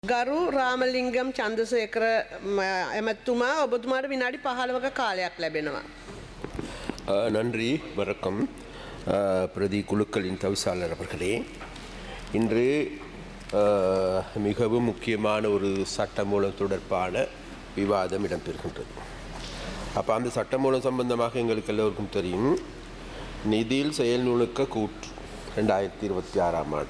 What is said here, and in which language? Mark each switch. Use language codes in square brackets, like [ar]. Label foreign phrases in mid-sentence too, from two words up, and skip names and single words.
[si] ගරු රාමලිංගම් චන්දසේකර එමැතිතුමා ඔබතුමාට විනාඩි 15ක කාලයක් ලැබෙනවා. [ta] நன்றி வணக்கம் பிரதி குழுக்களின் தவிசாளர் அவர்களே. இன்று மிகவும் முக்கியமான ஒரு சட்டமூலம் தொடர்பான விவாதம் இடம்பெறுகின்றது. அப்போ அந்த சட்டமூலம் சம்பந்தமாக எங்களுக்கு எல்லோருக்கும் தெரியும், நிதியில் செயல்நுணுக்க கூற்று 2026ஆம் ஆண்டு.